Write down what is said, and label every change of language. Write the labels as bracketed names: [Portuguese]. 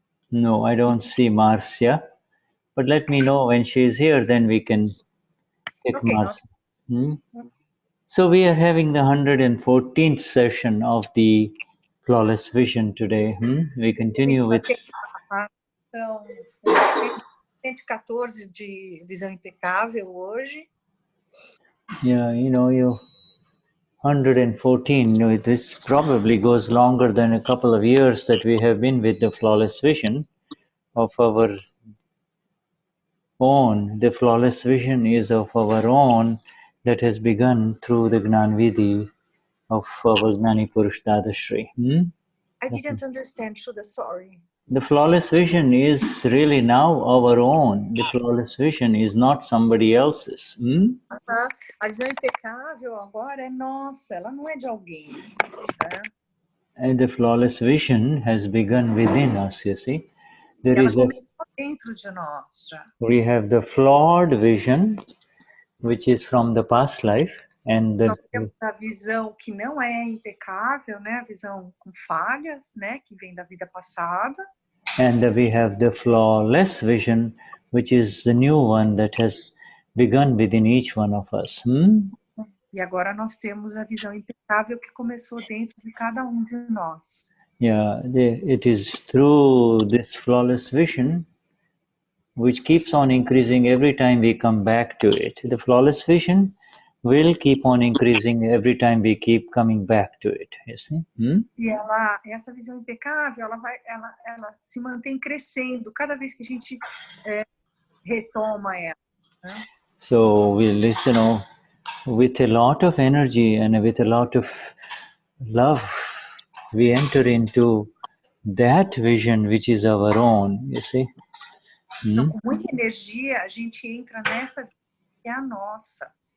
[English] No, I don't see Marcia. But let me know when she's here, then we can take Okay, Marcia. So we are having the 114th session of the Flawless Vision today. We continue with. [Portuguese] Então, 114 de visão impecável hoje. [English] Yeah, you 114, this probably goes longer than a couple of years that we have been with the Flawless Vision of our own. The Flawless Vision is of our own that has begun through the Gnanvidhi of our Gnani Purush Dadashri. I didn't understand, Shuddha, sorry. The Flawless Vision is really now our own. The Flawless Vision is not somebody else's. [Portuguese] A visão impecável agora é nossa, ela não é de alguém. [English] And the Flawless Vision has begun within us, you see. There is [Portuguese] dentro de nós já. [English] We have the flawed vision, which is from the past life, and [Portuguese] Nós temos a visão que não é impecável, né? A visão com falhas, né? Que vem da vida passada. [English] And we have the flawless vision, which is the new one that has begun within each one of us. [Portuguese] E agora nós temos a visão impecável que começou dentro de cada um de nós. [English] Yeah, it is through this flawless vision which keeps on increasing every time we come back to it. The flawless vision will keep on increasing every time we keep coming back to it. You see? [Portuguese] E essa visão impecável, ela se mantém crescendo cada vez que a gente retoma ela. Né? [English] So we listen, with a lot of energy and with a lot of love, we enter into that vision which is our own. You see? [Portuguese] Então, com muita energia, a gente entra nessa que é a nossa.